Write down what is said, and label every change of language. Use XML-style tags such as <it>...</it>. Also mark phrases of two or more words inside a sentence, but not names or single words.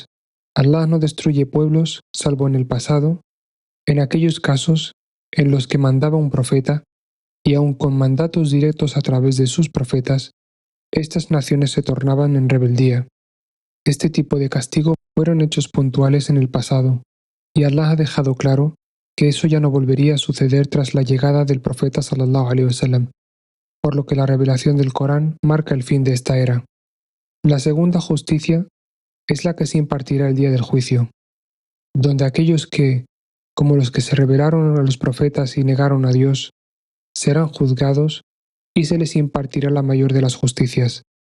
<es>Allah no destruye pueblos salvo en el pasado, en aquellos casos en los que mandaba un profeta y aun con mandatos directos a través de sus profetas, estas naciones se tornaban en rebeldía. Este tipo de castigo fueron hechos puntuales en el pasado, y Allah ha dejado claro que eso ya no volvería a suceder tras la llegada del profeta</es> <ar>صلى الله عليه وسلم,</ar> <es>por lo que la revelación del Corán marca el fin de esta era. La segunda justicia es la que se impartirá el día del juicio, donde aquellos que, como los que se rebelaron a los profetas y negaron a Dios, serán juzgados y se les impartirá la mayor de las justicias.</es>